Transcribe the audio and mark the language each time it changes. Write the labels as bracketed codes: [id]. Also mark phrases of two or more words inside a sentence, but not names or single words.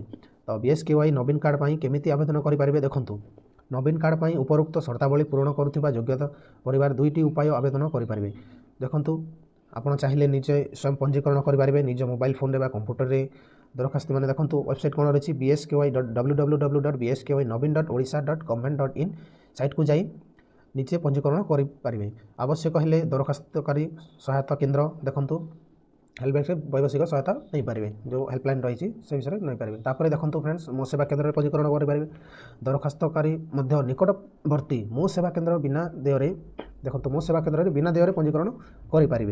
[or] ତ BSKY ନବୀନ କାର୍ଡ଼ ପାଇଁ କେମିତି ଆବେଦନ କରିପାରିବେ ଦେଖନ୍ତୁ। ନବୀନ କାର୍ଡ଼ ପାଇଁ ଉପରୋକ୍ତ ସର୍ତ୍ତାବଳୀ ପୂରଣ କରୁଥିବା ଯୋଗ୍ୟତା ପରିବାର 2ଟି ଉପାୟ ଆବେଦନ କରିପାରିବେ। ଦେଖନ୍ତୁ ଆପଣ ଚାହିଁଲେ ନିଜେ ସ୍ୱୟଂ ପଞ୍ଜୀକରଣ କରିପାରିବେ ନିଜ [en] mobile phone-re [or] ବା କମ୍ପ୍ୟୁଟରରେ। ଦରଖାସ୍ତ ମାନେ ଦେଖନ୍ତୁ ୱେବସାଇଟ୍ କ'ଣ ରହିଛି www.bsky.novin.odisha.government.in ସାଇଟ୍କୁ ଯାଇ ନିଜେ ପଞ୍ଜୀକରଣ କରିପାରିବେ। ଆବଶ୍ୟକ ହେଲେ ଦରଖାସ୍ତକାରୀ ସହାୟତା କେନ୍ଦ୍ର ଦେଖନ୍ତୁ ହେଲ୍ପଲାଇନ୍ରେ ବୈଷୟିକ ସହାୟତା ନେଇପାରିବେ, ଯେଉଁ ହେଲ୍ପଲାଇନ୍ ରହିଛି ସେ ବିଷୟରେ ନେଇପାରିବେ। ତାପରେ ଦେଖନ୍ତୁ ଫ୍ରେଣ୍ଡସ୍ ମୋ ସେବା କେନ୍ଦ୍ରରେ ପଞ୍ଜୀକରଣ କରିପାରିବେ। ଦରଖାସ୍ତକାରୀ ମଧ୍ୟ ନିକଟବର୍ତ୍ତୀ ମୋ ସେବା କେନ୍ଦ୍ର ବିନା ଦେୟରେ ଦେଖନ୍ତୁ ମୋ ସେବା କେନ୍ଦ୍ରରେ ବିନା ଦେୟରେ ପଞ୍ଜୀକରଣ କରିପାରିବେ।